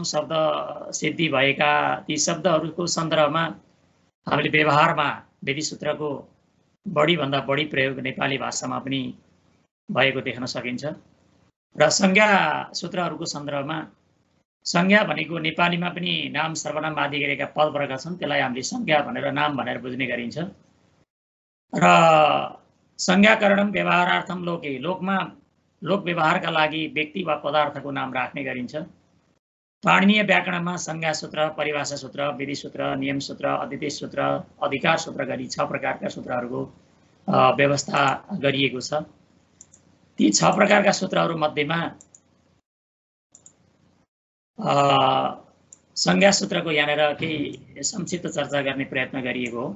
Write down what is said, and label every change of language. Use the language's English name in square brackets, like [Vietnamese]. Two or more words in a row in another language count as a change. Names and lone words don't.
[Nepali] शब्द सिद्धि भएका ती शब्दहरूको सन्दर्भमा हामीले व्यवहारमा विधि सूत्रको बढीभन्दा बढी प्रयोग नेपाली भाषामा पनि भएको देख्न सकिन्छ र संज्ञा सूत्रहरूको सन्दर्भमा संज्ञा भनेको नेपालीमा पनि नाम सर्वनाम आदि गरेका पद वर्ग छन्, त्यसलाई हामीले संज्ञा भनेर नाम भनेर बुझ्ने गरिन्छ र [Sanskrit] संज्ञाकरणम व्यवहारार्थम लोके, [Nepali] लोक व्यवहारका लागि व्यक्ति वा पदार्थको नाम राख्ने गरिन्छ। पाणिनीय व्याकरणमा संज्ञा सूत्र, परिभाषा सूत्र, विधि सूत्र, नियम सूत्र, अतिदेश सूत्र, अधिकार सूत्र गरी 6 प्रकारका सूत्रहरूको व्यवस्था गरिएको छ। ती 6 प्रकारका सूत्रहरू मध्येमा संज्ञा सूत्रको यहाँनिर केही संक्षिप्त चर्चा गर्ने प्रयत्न गरिएको हो।